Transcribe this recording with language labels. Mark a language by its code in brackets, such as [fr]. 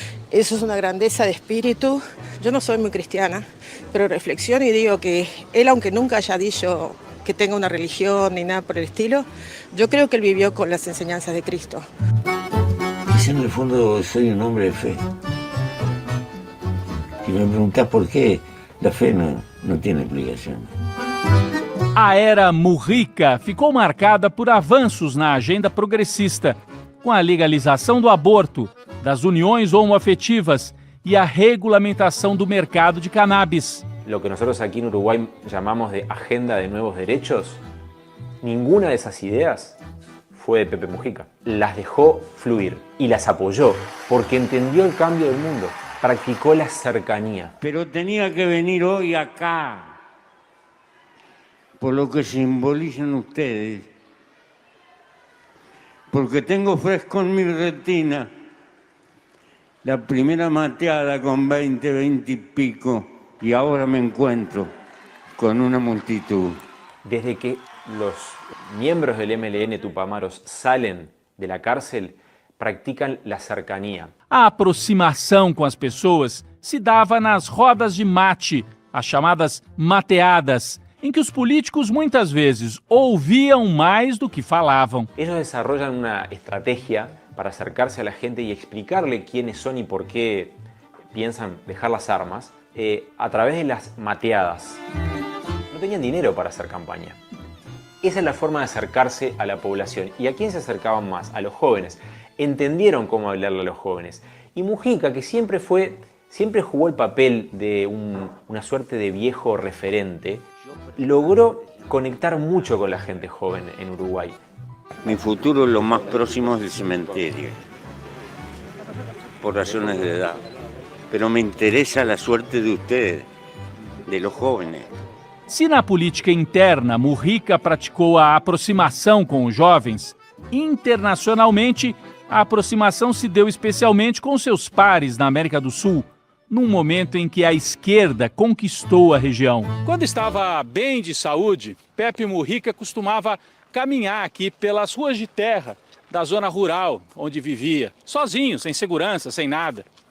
[es] Eso es una grandeza de espíritu. Yo no soy muy cristiana, pero reflexiono y digo que él, aunque nunca haya dicho que tenga una religión ni nada por el estilo, yo creo que él vivió con las enseñanzas de Cristo. Quizá en el fondo soy un hombre de fe. Si me preguntás por qué, la fe no tiene explicación. [pt] A era Mujica ficou marcada por avanços na agenda progressista, com a legalização do aborto, das uniões homoafetivas e a regulamentação do mercado de cannabis. [es] Lo que nosotros aquí en Uruguay llamamos de agenda de nuevos derechos, ninguna de esas ideas fue de Pepe Mujica. Las dejó fluir y las apoyó porque entendió el cambio del mundo, practicó la cercanía. Pero tenía que venir hoy acá, por lo que simbolizan ustedes, porque tengo fresco en mi retina la primera mateada con 20 y pico, y ahora me encuentro con una multitud. Desde que los miembros del MLN Tupamaros salen de la cárcel, practican la cercanía. [pt] A aproximação com as pessoas se dava nas rodas de mate, as chamadas mateadas, em que os políticos muitas vezes ouviam mais do que falavam. [es] Ellos desarrollan una estrategia para acercarse a la gente y explicarle quiénes son y por qué piensan dejar las armas a través de las mateadas. No tenían dinero para hacer campaña. Esa es la forma de acercarse a la población. ¿Y a quién se acercaban más? A los jóvenes. Entendieron cómo hablarle a los jóvenes. Y Mujica, que siempre jugó el papel de una suerte de viejo referente, logró conectar mucho con la gente joven en Uruguay. Mi futuro es lo más próximo del cementerio, por razones de edad. Pero me interesa la suerte de ustedes, de los jóvenes. [pt] Se na política interna Mujica praticou a aproximação com os jovens, internacionalmente a aproximação se deu especialmente com seus pares na América do Sul, num momento em que a esquerda conquistou a região. Quando estava bem de saúde, Pepe Mujica costumava caminhar aqui pelas ruas de terra da zona rural onde vivia, sozinho, sem segurança, sem nada.